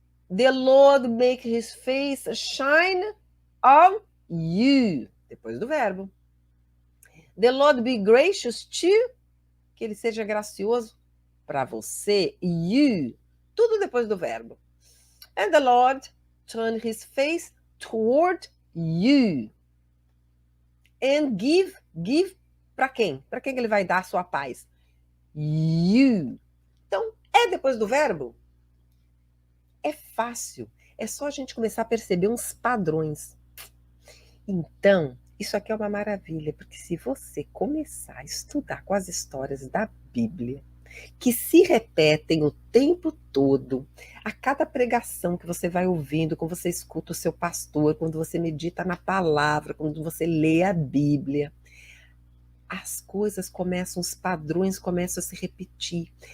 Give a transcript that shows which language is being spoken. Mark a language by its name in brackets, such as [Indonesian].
[English] The Lord make his face shine on you. [Portuguese] Depois do verbo. [English] The Lord be gracious to, [Portuguese] que ele seja gracioso para você. You. Tudo depois do verbo. [English] And the Lord turn his face toward you. And give [Portuguese] para quem? Para quem ele vai dar a sua paz? You. Então, é depois do verbo? É fácil. É só a gente começar a perceber uns padrões. Então, isso aqui é uma maravilha, porque se você começar a estudar com as histórias da Bíblia, que se repetem o tempo todo, a cada pregação que você vai ouvindo, quando você escuta o seu pastor, quando você medita na palavra, quando você lê a Bíblia, as coisas começam, os padrões começam a se repetir.